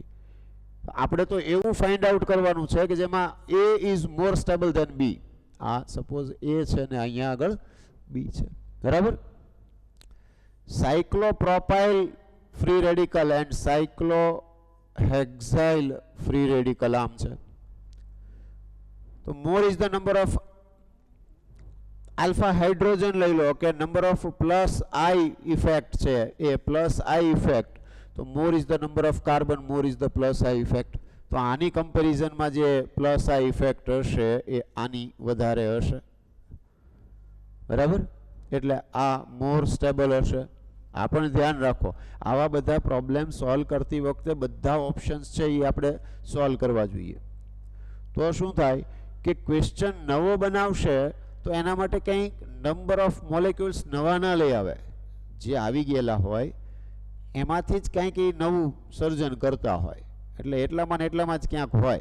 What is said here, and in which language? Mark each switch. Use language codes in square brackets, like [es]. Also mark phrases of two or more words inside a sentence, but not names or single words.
[gu] આપણે તો એવું [en] find out [gu] કરવાનું છે કે જેમાં એ [en] is more stable than [gu] બી. આ સપોઝ એ છે ને અહીંયા આગળ બી છે. બરાબર. [en] cyclopropyl free radical and cyclohexyl free radical [gu] આમ છે. [en] तो more is the number of alpha hydrogen [gu] લઈ લો કે [en] number of plus I effect [gu] છે એ [en] plus I effect. તો more is the number of carbon, more is the plus I effect. [gu] તો આની કમ્પેરિઝન માં જે [en] plus I effect [gu] હશે એ આની વધારે હશે. બરાબર. એટલે આ [en] more stable [gu] હશે. આ પણ ધ્યાન રાખો. આવા બધા [en] problem solve [gu] કરતી વખતે બધા ઓપ્શન્સ છે એ આપણે સોલ્વ કરવા જોઈએ. તો શું થાય કે ક્વેશ્ચન નવો બનાવશે તો એના માટે કંઈક [en] number of molecules [gu] નવા ના લઈ આવે. જે આવી ગયેલા હોય એમાંથી જ કંઈક એ નવું સર્જન કરતા હોય એટલે એટલામાં ને એટલામાં જ ક્યાંક હોય.